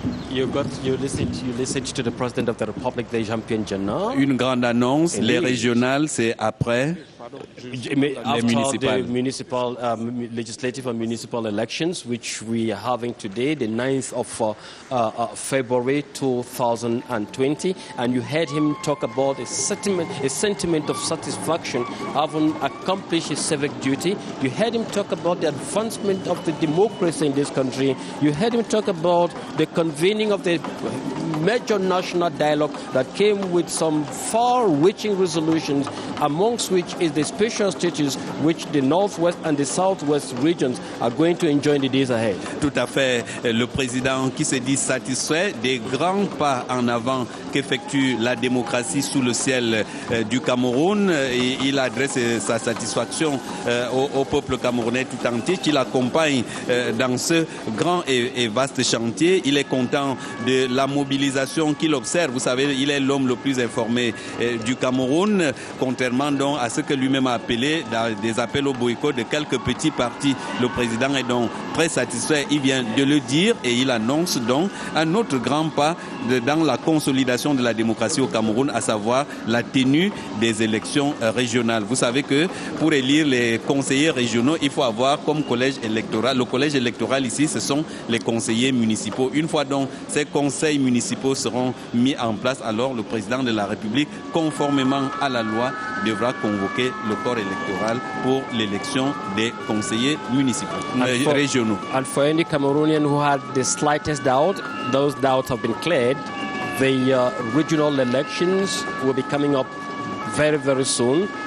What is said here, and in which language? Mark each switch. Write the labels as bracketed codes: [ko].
[en] You listened to the President of the Republic, Jean-Pierre Njana. [fr] Une grande annonce, les régionales, c'est après. [en] After the municipal, legislative and municipal elections, which we are having today, the 9th of February 2020, and you heard him talk about a sentiment of satisfaction, having accomplished his civic duty. You heard him talk about the advancement of the democracy in this country. You heard him talk about the convening of the major national dialogue that came with some far-reaching resolutions, amongst which is the special status which the Northwest and the Southwest regions are going to enjoy in the days ahead. [fr] Tout à fait. Le président qui se dit satisfait des grands pas en avant qu'effectue la démocratie sous le ciel du Cameroun. Et il adresse sa satisfaction au peuple camerounais tout entier qui l'accompagne dans ce grand et vaste chantier. Il est content de la mobilisation qu'il observe. Vous savez, il est l'homme le plus informé du Cameroun, contrairement donc à ce que lui-même a appelé dans des appels au boycott de quelques petits partis. Le président est donc très satisfait, il vient de le dire et il annonce donc un autre grand pas dans la consolidation de la démocratie au Cameroun, à savoir la tenue des élections régionales. Vous savez que pour élire les conseillers régionaux, il faut avoir comme collège électoral. Le collège électoral ici, ce sont les conseillers municipaux. Une fois donc ces conseils municipaux seront mis en place, alors le président de la République, conformément à la loi, devra convoquer le corps électoral pour l'élection des conseillers municipaux, régionaux. [en] And for any Cameroonian who had the slightest doubt, those doubts have been cleared. The regional elections will be coming up very, very soon.